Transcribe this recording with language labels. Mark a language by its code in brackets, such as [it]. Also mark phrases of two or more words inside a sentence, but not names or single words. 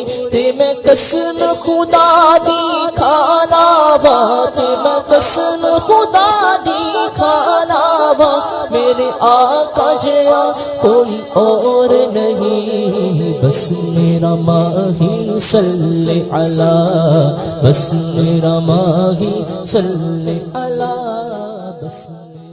[pa] تے میں قسم خدا دی کھانا واں، تے میں قسم خدا دی کھانا واں. میرے آقا جیہا کوئی اور نہیں، بس میرا ماہی [ar] صلِّ على, [pa] بس میرا ماہی [ar] صلِّ على, [pa] बस